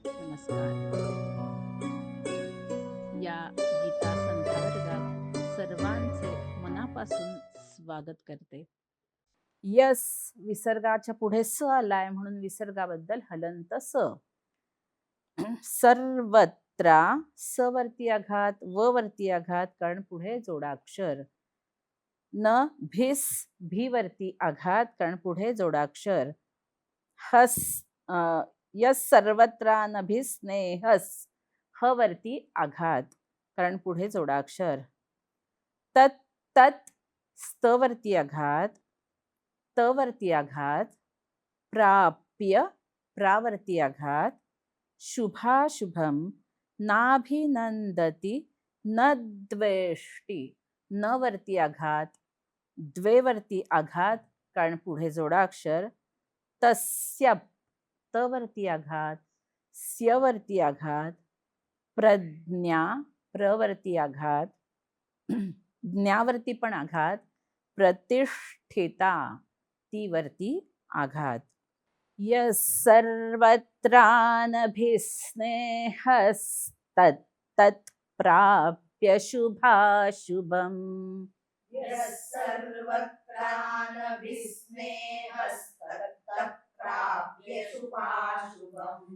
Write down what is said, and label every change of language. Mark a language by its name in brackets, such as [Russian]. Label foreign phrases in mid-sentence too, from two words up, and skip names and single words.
[Marathi] नमस्कार. या गीता संध्यावर्गात सर्वांचे मनापासून स्वागत करते. यस विसर्गाच्या पुढे स आलाय म्हणून विसर्गाबद्दल हलंत स. सर्वत्र स वरती आघात, व वरती आघात कारण पुढे जोडाक्षर. न भिस भी वरती आघात कारण पुढे जोडाक्षर. हस यस सर्वत्र न भिस ने हस ह वरती आघात कारण पुढे जोडाक्षर. तत तत स्त वरती आघात, त वरती आघात. प्राप्य प्रावरती आघात. [Sanskrit] शुभाशुभम नाभिनंदती न द्वेष्टी [Marathi] न वरती आघात, द्वे वरती आघात कारण पुढे जोडाक्षर. तस्य त वरती आघात, स्य वरती आघात. प्रज्ञा प्रवरती आघात, ज्ञावरती पण आघात. प्रतिष्ठिता ती वरती आघात. [Sanskrit] यस सर्वत्रानभिस्नेहस्तत् प्राप्य शुभाशुभम. यः सर्वत्रानभिस्नेहस्तत् प्राप्य शुभाशुभम्.